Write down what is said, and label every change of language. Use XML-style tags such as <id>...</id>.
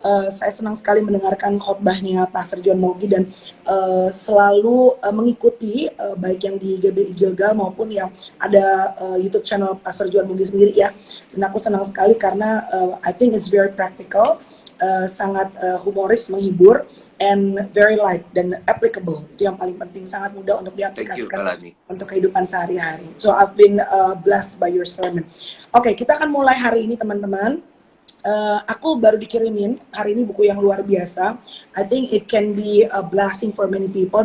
<id>Saya senang sekali mendengarkan khotbahnya Pastor Juan Mogi dan selalu mengikuti baik yang di GBI Gilgal maupun yang ada YouTube channel Pastor Juan Mogi sendiri ya. Dan aku senang sekali karena</id> <en>I think it's very practical,</en> <id>sangat humoris, menghibur,</id> <en>and very light</en> <id>dan applicable. Itu yang paling penting, sangat mudah untuk diaplikasikan untuk kehidupan sehari-hari.</id> <en>So I've been blessed by your sermon.</en> <id>Oke, kita akan mulai hari ini teman-teman. Aku baru dikirimin hari ini buku yang luar biasa.</id> <en>I think it can be a blessing for many people.</en>